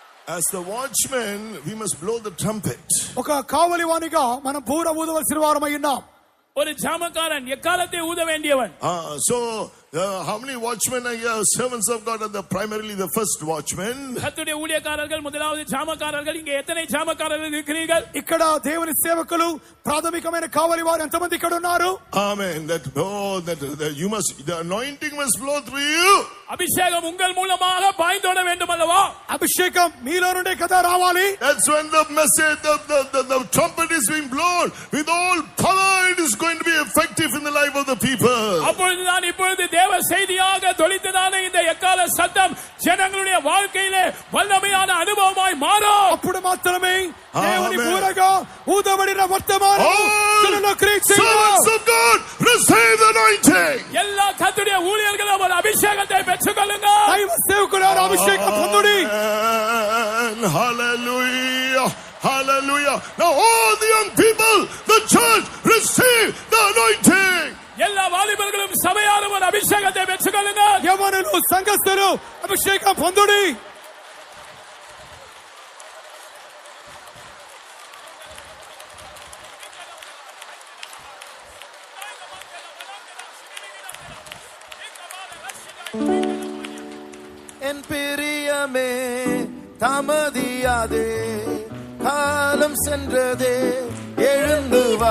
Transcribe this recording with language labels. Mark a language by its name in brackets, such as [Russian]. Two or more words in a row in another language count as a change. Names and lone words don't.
[English] As the watchman, we must blow the trumpet. [Telugu] ఒక కావలివానిగా మనం బూర ఊదవలసిన వారమై ఉన్నాం. [Tamil] ஒரு ஜாமக்காரன் எக்காலத்தை ஊத வேண்டியவன். [English] So how many watchmen are here? Servants of God are primarily the first watchmen. [Tamil] கர்த்தருடைய ஊழியக்காரர்கள் முதலாவது ஜாமக்காரர்கள். இங்கே எத்தனை ஜாமக்காரர்கள் இருக்கிறீர்கள்? [Telugu] ఇక్కడ దేవుని సేవకులు ప్రాథమికమైన కావలి వారు ఎంతమంది ఇక్కడ ఉన్నారు? [English] Amen. That you must, the anointing must flow through you. [Tamil] அபிஷேகம் உங்கள் மூலமாக பாய்ந்தோட வேண்டும் அல்லவா? [Telugu] అభిషేకం మీలో నుండే కదా రావాలి. [English] That's when the message, the trumpet is being blown with all power. It is going to be effective in the life of the people. [Tamil] அப்பொழுதுதான் இப்பொழுது தேவ செய்தியாக தொழித்ததான இந்த எக்கால சத்தம் ஜனங்களுடைய வாழ்க்கையிலே வல்லமையான அனுபவமாய் மாறும். [Telugu] అప్పుడు మాత్రమే దేవుని బూరగా ఊదబడిన వర్తమానం జనుల్లో క్రియేట్ చేయాలి. [English] Servants of God, receive the anointing. [Tamil] எல்லா கர்த்தருடைய ஊழியர்களும் ஒரு அபிஷேகத்தை பெற்றுக்கொள்ளுங்கள். [Telugu] దైవ సేవకులారా అభిషేకం పొందుడి. [English] Hallelujah. Hallelujah. Now all the young people, the church, receive the anointing. [Tamil] எல்லா வாலிபர்களும் சபையாரும் ஒரு அபிஷேகத்தை பெற்றுக்கொள்ளுங்கள். [Telugu] యవనులు సంఘస్థులు అభిషేకం పొందుడి. [Tamil] என் பிரியமே தாமதியாதே, காலம் சென்றதே, எழுந்து வா.